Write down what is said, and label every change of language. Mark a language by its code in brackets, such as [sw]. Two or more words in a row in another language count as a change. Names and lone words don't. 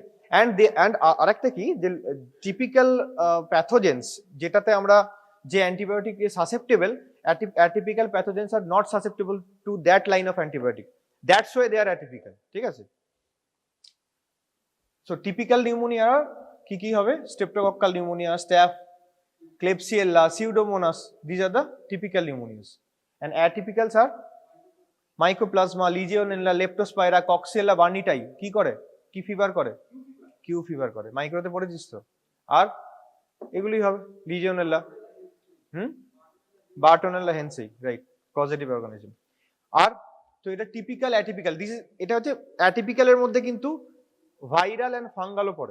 [en] অ্যান্ড [bn] আরেকটা কি, যে [en] typical pathogens [bn] যেটাতে আমরা যে [en] antibiotic susceptible, atypical pathogens are not susceptible to that line of antibiotic, that's why they are atypical, [bn] ঠিক আছে? সো [en] typical pneumonia [bn] কি কি হবে? [en] streptococcal pneumonia, staph, Klebsiella, Pseudomonas, these are the typical pneumonias. And atypicals are mycoplasma, legionella, leptospira, coxiella barneti। [bn] কি করে? কি ফিভার করে? [en] Q fever [bn] করে। মাইক্রোতে পড়েছিস তো? আর এগুলোই হবে লিজিওনেলা, বার্টোনেলা হেন্সি, রাইট, [en] positive organism. [bn] আর তো এটা [en] typical atypical, [bn] এটা হচ্ছে অ্যাটিপিক্যালের মধ্যে কিন্তু [en] viral and fungalও [bn] পড়ে।